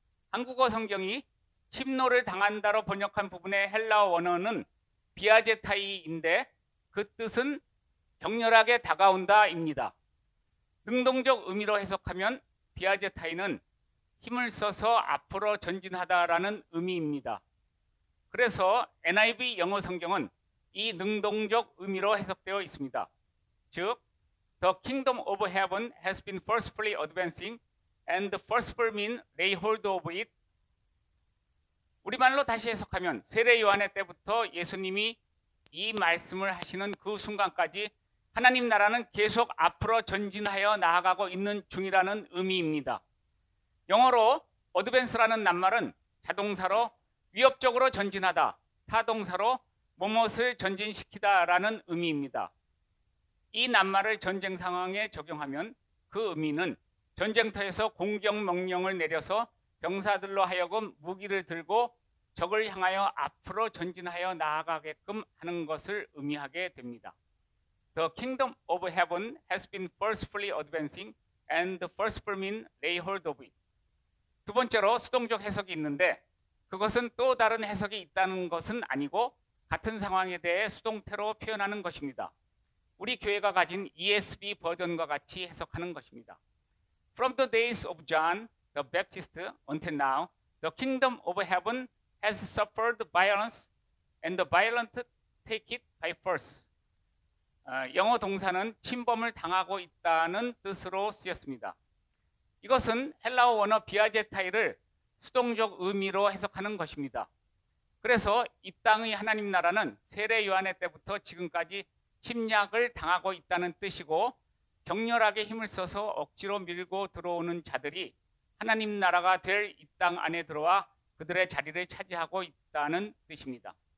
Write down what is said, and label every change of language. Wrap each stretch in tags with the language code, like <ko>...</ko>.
<ko>한국어 성경이 침노를 당한다로 번역한 부분의 헬라어 원어는 비아제타이인데 그 뜻은 격렬하게 다가온다입니다. 능동적 의미로 해석하면 비아제타이는 힘을 써서 앞으로 전진하다라는 의미입니다. 그래서 NIV 영어 성경은 이 능동적 의미로 해석되어 있습니다.</ko> <en>즉, The kingdom of heaven has been forcefully advancing and the forceful mean lay hold of it.</en> <ko>우리말로 다시 해석하면 세례 요한의 때부터 예수님이 이 말씀을 하시는 그 순간까지 하나님 나라는 계속 앞으로 전진하여 나아가고 있는 중이라는 의미입니다. 영어로 advance라는 낱말은 자동사로 위협적으로 전진하다, 타동사로 무엇을 전진시키다라는 의미입니다. 이 낱말을 전쟁 상황에 적용하면 그 의미는 전쟁터에서 공격 명령을 내려서 병사들로 하여금 무기를 들고 적을 향하여 앞으로 전진하여 나아가게끔 하는 것을 의미하게 됩니다.</ko> <en>The kingdom of heaven has been forcefully advancing and the forceful mean lay hold of it.</en> <ko>두 번째로 수동적 해석이 있는데 그것은 또 다른 해석이 있다는 것은 아니고 같은 상황에 대해 수동태로 표현하는 것입니다. 우리 교회가 가진 ESV 버전과 같이 해석하는 것입니다.</ko> <en>From the days of John the Baptist until now, the kingdom of heaven has suffered violence and the violent take it by force.</en> <ko>영어 동사는 침범을 당하고 있다는 뜻으로 쓰였습니다. 이것은 헬라어 원어 비아제타이를 수동적 의미로 해석하는 것입니다. 그래서 이 땅의 하나님 나라는 세례 요한의 때부터 지금까지 침략을 당하고 있다는 뜻이고 격렬하게 힘을 써서 억지로 밀고 들어오는 자들이 하나님 나라가 될 이 땅 안에 들어와 그들의 자리를 차지하고 있다는 뜻입니다.</ko>